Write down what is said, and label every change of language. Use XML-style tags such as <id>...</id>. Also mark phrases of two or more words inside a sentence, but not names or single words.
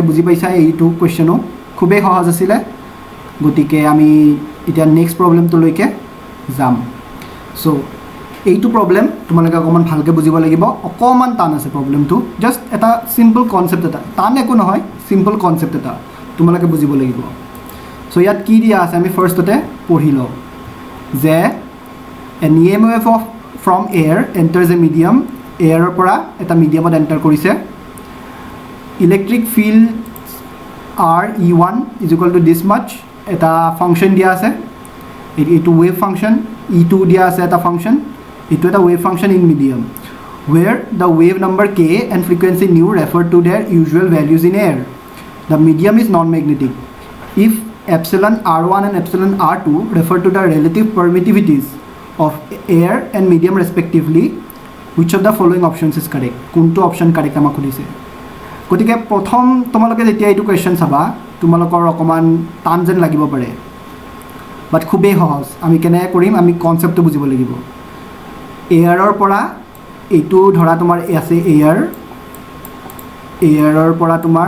<as>বুজি পাইছা এইটো কোৱেশ্চনো খুবেই সহজ আছিল গতিকে আমি এতিয়া</as> <en>next problem</en> <as>লৈকে যাম সো এইটো প্ৰবলেম তোমালোকে অকমান ভালকে বুজিব লাগিব অকমান টান আছে প্ৰবলেমটো জাস্ট এটা</as> <en>simple concept</en> <as>এটা টান একো নহয়</as> <en>simple concept</en> <as>এটা তোমালোকে বুজিব লাগিব সো ইয়াত কি দিয়া আছে আমি ফাৰ্ষ্টতে পঢ়ি লওঁ যে</as> <en>an EMF from air enters a medium</en> <as>air পৰা এটা মিডিয়ামত এন্টাৰ কৰিছে</as> <en>electric field r E1 is equal to this much</en> <as>এটা ফাংশন দিয়া আছে এইটো</as> <en>wave function</en> <as>E2 দিয়া আছে এটা ফাংশন এইটো এটা</as> <en>wave function in medium where the wave number k and frequency nu refer to their usual values in air the medium is non magnetic if epsilon r1 and epsilon r2 refer to the relative permittivities of air and medium respectively, which of the following options is correct?</en> <as>কোনটো</as> <en>option correct</en> <as>আমাক সুধিছে গতিকে প্ৰথম তোমালোকে যেতিয়া এইটো কোৱেশ্চন চাবা তোমালোকৰ অকমান টান যেন লাগিব পাৰে বাট খুবেই সহজ আমি কেনেকৈ কৰিম আমি কনচেপ্টটো বুজিব লাগিব এয়াৰৰ পৰা এইটো ধৰা তোমাৰ আছে এয়াৰৰ পৰা তোমাৰ</as>